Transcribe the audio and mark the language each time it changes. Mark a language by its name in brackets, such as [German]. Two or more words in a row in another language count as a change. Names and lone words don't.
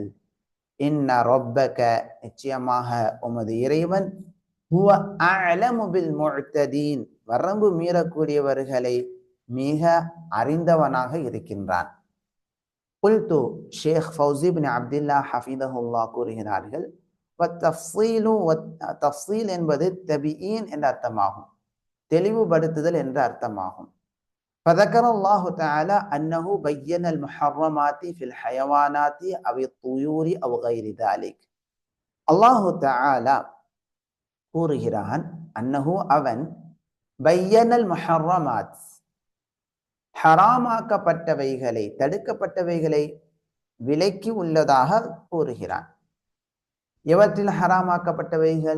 [Arabic] إن ربك, [Tamil] நிச்சயமாக உமது இறைவன், [Arabic] هو أعلم بالمعتدين, [Tamil] வரம்பு மீறக்கூடியவர்களை மிக அறிந்தவனாக இருக்கின்றான். குல்து ஷேக் ஃபௌசி பின் அப்துல்லா ஹஃபிதஹுல்லா கூறுகிறார்கள், தஃசீல் என்பது தபிஈன் என்ற அர்த்தமாகும், தெளிவுபடுத்துதல் என்ற அர்த்தமாகும். [Arabic] فذكر الله تعالى أنه بين المحرمات في الحيوانات أو الطيور أو غير ذلك. الله تعالى [Tamil] கூறுகிறான், அன்னஹு அவன், [Arabic] بين المحرمات [Tamil] ஹராமாக்கப்பட்டவைகளை, தடுக்கப்பட்டவைகளை விலக்கி உள்ளதாக கூறுகிறான். எவற்றில் ஹராமாக்கப்பட்டவைகள்?